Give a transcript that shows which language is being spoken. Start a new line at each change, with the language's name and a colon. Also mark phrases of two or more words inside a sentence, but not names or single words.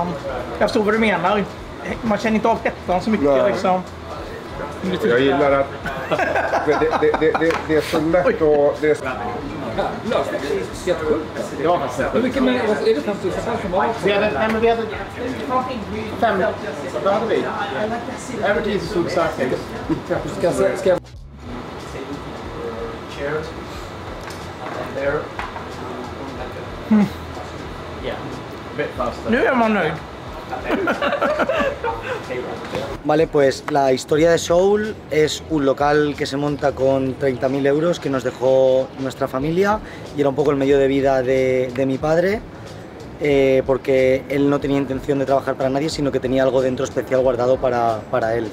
Swedish: Jag förstår vad du menar. Man känner inte av hettan så mycket liksom. Jag gillar det är så lätt och... Det är... Löst. Helt sjukt. Det var faktiskt Hur mycket mer? Är det 5 000 som var? vi hade 5. Vad hade vi?
English: Everything is food starting.
Swedish: Ska jag... Nu är man nöjd.
Spanish: Vale, pues la historia de Soul es un local que se monta con 30.000 euros que nos dejó nuestra familia y era un poco el medio de vida de mi padre, porque él no tenía intención de trabajar para nadie, sino que tenía algo dentro especial guardado para él.